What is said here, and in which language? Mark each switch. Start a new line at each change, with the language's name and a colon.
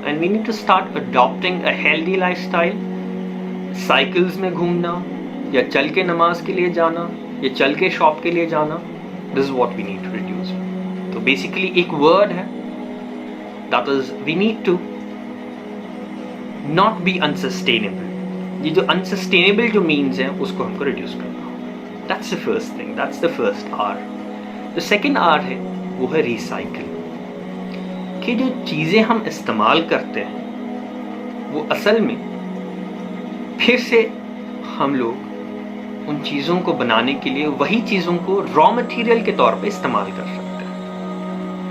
English: And we need to start adapting a healthy lifestyle.
Urdu: Cycles میں گھومنا، یا چل کے نماز کے لیے جانا، یا چل کے شاپ کے لیے جانا،
English: This is what we need to reduce. تو basically ایک word ہے، that is we need to not be unsustainable.
Urdu: یہ جو انسسٹینیبل جو مینز ہیں اس کو ہم کو ریڈیوس کرنا ہوگا.
English: That's the first thing, that's the first R.
Urdu: جو سیکنڈ R ہے وہ ہے ریسائیکل. کہ جو چیزیں ہم استعمال کرتے ہیں وہ اصل میں پھر سے ہم لوگ ان چیزوں کو بنانے کے لیے وہی چیزوں کو را مٹیریل کے طور پہ استعمال کر سکتے ہیں.